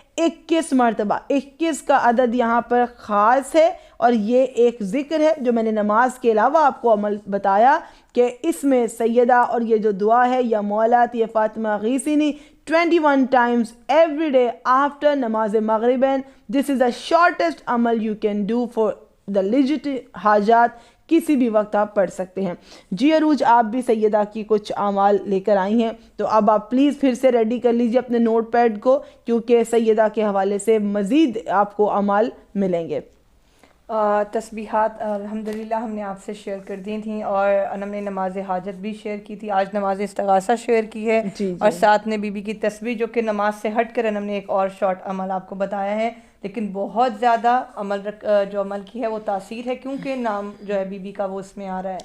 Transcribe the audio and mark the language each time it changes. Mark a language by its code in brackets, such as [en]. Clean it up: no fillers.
[ur] 21 مرتبہ، 21 کا عدد یہاں پر خاص ہے، اور یہ ایک ذکر ہے جو میں نے نماز کے علاوہ آپ کو عمل بتایا کہ اس میں سیدہ اور یہ جو دعا ہے یا مولاتی یا Fatima غیثینی [en] 21 times every day after [ur] نماز مغربین. [en] This is the shortest عمل you can do for the legit حاجات، [ur] کسی بھی وقت آپ پڑھ سکتے ہیں. جی عروج، آپ بھی سیدہ کی کچھ اعمال لے کر آئی ہیں، تو اب آپ پلیز پھر سے ریڈی کر لیجئے اپنے نوٹ پیڈ کو، کیونکہ سیدہ کے حوالے سے مزید آپ کو اعمال ملیں گے. تسبیحات الحمدللہ ہم نے آپ سے شیئر کر دی تھیں، اور انم نے نماز حاجت بھی شیئر کی تھی، آج نماز استغاثہ شیئر کی ہے، اور ساتھ نے بی بی کی تسبیح، جو کہ نماز سے ہٹ کر انم نے ایک اور شارٹ عمل آپ کو بتایا ہے، لیکن بہت زیادہ جو عمل کی ہے وہ تاثیر ہے، کیونکہ نام جو ہے بی بی کا وہ اس میں آ رہا ہے،